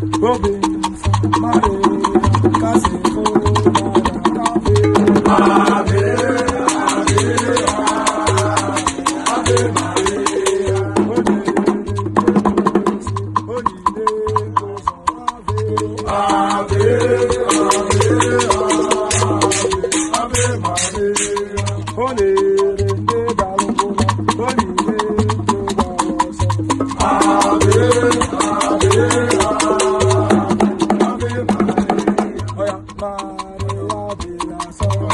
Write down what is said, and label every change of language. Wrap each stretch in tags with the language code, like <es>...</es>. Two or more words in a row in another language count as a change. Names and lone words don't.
<ig>Obi nsọ, Maria, kasị fụrụ n'anya.</ig> <la>Ave, ave, ave, ave Maria.</la> <ig>Onyinye ụzọ,</ig> <la>ave, ave, ave, ave Maria.</la> <ig>Ọ na-ere ndị dara ụgbọ, onyinye ndị gbara ọsọ.</ig> <la>Ave, ave, ave, ave Maria.</la> <ig>Ọ ya, Maria dị asọ.</ig>